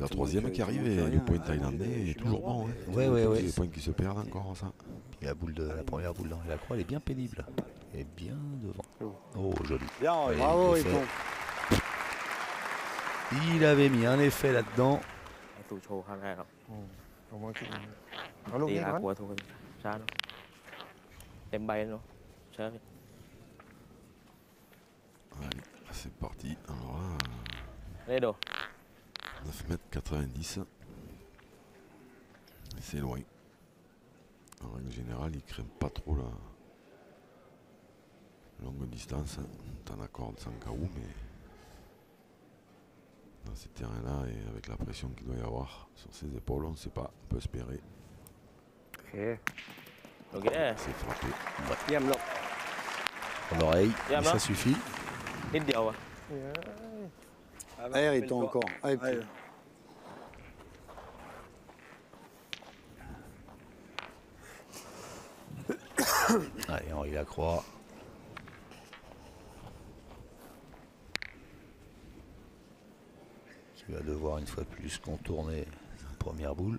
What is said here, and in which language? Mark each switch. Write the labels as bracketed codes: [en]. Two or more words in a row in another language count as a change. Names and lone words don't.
[fr] la te troisième manque- qui arrive il te et manque le rien. point Ah, thaïlandais oui, est toujours bon. Hein. Ouais, ouais, ouais. Les points qui se perdent encore, ça. Puis la première boule dans la croix, elle est bien pénible. Elle est bien devant. Oh, joli. Bien, Henri. Ouais. Bravo, il il est tombe. Il avait mis un effet là-dedans. [th] ถูกโชว์ครั้งแรกครับ เอามาขึ้นเอาลูก ตี นี้ อา ก่อน กัวถูกกันช้าเนาะเต็มใบเนาะใช่พี่ [fr] Allez, c'est parti. Alors là, [th] เรโด [fr] 9 mètres 90. C'est loin. En règle générale, ils craignent pas trop la longue distance. T'en accordes sans KO, mais dans ces terrains-là, et avec la pression qu'il doit y avoir sur ses épaules, on ne sait pas. On peut espérer. [th] โอเค โอเค [fr] C'est frappé. [th] เยี่ยมลูก [fr] Pour l'oreille, Bien, mais hein. ça suffit. [th] นิดเดียวอะ [fr] Ah, bah, Allez, il rappelle-toi. tombe encore. Allez, Allez. Allez, Henri Lacroix. Qui va devoir une fois de plus contourner sa première boule.